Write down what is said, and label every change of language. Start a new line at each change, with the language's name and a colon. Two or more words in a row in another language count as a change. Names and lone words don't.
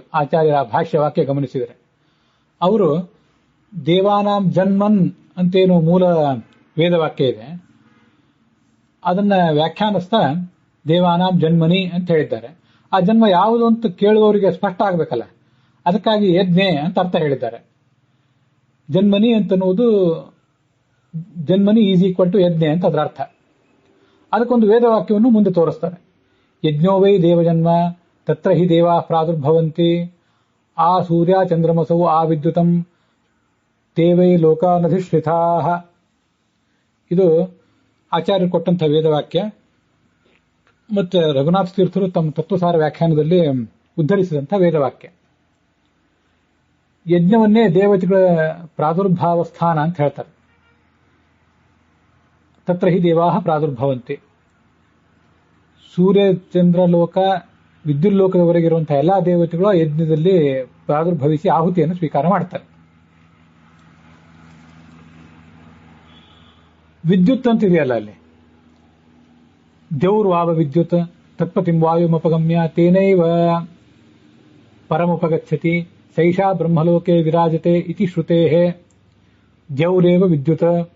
Kannada: ಆಚಾರ್ಯರ ಭಾಷ್ಯ ವಾಕ್ಯ ಗಮನಿಸಿದರೆ ಅವರು
Sanskrit: ದೇವಾನಾಂ ಜನ್ಮನ್
Kannada: ಅಂತೇನು ಮೂಲ ವೇದವಾಕ್ಯ ಇದೆ, ಅದನ್ನ ವ್ಯಾಖ್ಯಾನಿಸ್ತಾ
Sanskrit: ದೇವಾನಾಂ ಜನ್ಮನಿ
Kannada: ಅಂತ ಹೇಳಿದ್ದಾರೆ. ಆ ಜನ್ಮ ಯಾವುದು ಅಂತ ಕೇಳುವವರಿಗೆ ಸ್ಪಷ್ಟ ಆಗ್ಬೇಕಲ್ಲ, ಅದಕ್ಕಾಗಿ ಯಜ್ಞೆ ಅಂತ ಅರ್ಥ ಹೇಳಿದ್ದಾರೆ. ಜನ್ಮನಿ ಅಂತನ್ನುವುದು ಜನ್ಮನಿ
English: is equal to
Kannada: ಯಜ್ಞೆ ಅಂತ ಅದರ ಅರ್ಥ. ಅದಕ್ಕೊಂದು ವೇದವಾಕ್ಯವನ್ನು ಮುಂದೆ ತೋರಿಸ್ತಾರೆ.
Sanskrit: ಯಜ್ಞೋ ವೈ ದೇವಜನ್ಮ ತತ್ರ ಹಿ ದೇವಾ ಪ್ರಾದುರ್ಭವಂತಿ ಆ ಸೂರ್ಯ ಚಂದ್ರಮಸವು ಆ ವಿದ್ಯುತಂ ದೇವೈ ಲೋಕಾನಧಿಷ್ಠಿತಾ.
Kannada: ಇದು ಆಚಾರ್ಯರು ಕೊಟ್ಟಂತಹ ವೇದವಾಕ್ಯ. ಮತ್ತೆ ರಘುನಾಥ ತೀರ್ಥರು ತಮ್ಮ ತತ್ವಸಾರ ವ್ಯಾಖ್ಯಾನದಲ್ಲಿ ಉದ್ಧರಿಸಿದಂತಹ ವೇದವಾಕ್ಯ. ಯಜ್ಞವನ್ನೇ ದೇವತೆಗಳ ಪ್ರಾದುರ್ಭಾವ ಸ್ಥಾನ ಅಂತ ಹೇಳ್ತಾರೆ.
Sanskrit: ತತ್ರ ಹಿ ದೇವಾಹ ಪ್ರಾದುರ್ಭವಂತಿ.
Kannada: ಸೂರ್ಯ ಚಂದ್ರಲೋಕ ವಿದ್ಯುಲ್ಲೋಕದವರೆಗಿರುವಂತಹ ಎಲ್ಲಾ ದೇವತೆಗಳು ಯಜ್ಞದಲ್ಲಿ ಪ್ರಾದುರ್ಭವಿಸಿ ಆಹುತಿಯನ್ನು ಸ್ವೀಕಾರ ಮಾಡ್ತಾರೆ. ವಿದ್ಯುತ್ ಅಂತಿದೆಯಲ್ಲ ಅಲ್ಲಿ,
Sanskrit: ದೇವ್ರ್ವಾವ ವಿದ್ಯುತ್ ತತ್ಪತಿಂ ವಾಯುಮಪಗಮ್ಯ ತೇನೈವ ಪರಮುಪಗಚ್ಚತಿ ಸೈಷಾ ಬ್ರಹ್ಮಲೋಕೆ ವಿರಾಜತೆ ಇತಿ ಶ್ರುತೇಃ ದ್ಯೌರೇವ ವಿದ್ಯುತ್.